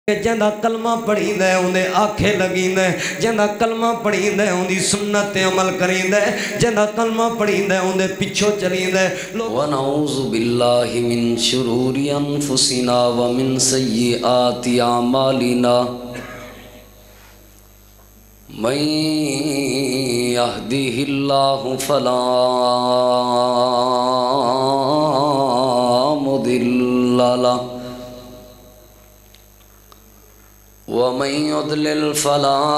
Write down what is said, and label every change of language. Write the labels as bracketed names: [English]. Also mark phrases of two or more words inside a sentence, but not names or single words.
[Saraiki] جندا کلمہ پڑھیندا ہے اوندے آنکھیں لگیندا ہے، جندا کلمہ پڑھیندا ہے اوندی سنت تے عمل کریندا ہے، جندا کلمہ پڑھیندا ہے اوندے پیچھے چلیندا ہے۔ [Arabic] ونعوذ باللہ من شرور انفسنا ومن سیئات اعمالنا من يهده الله فلا مضل له ومن يضلل فلا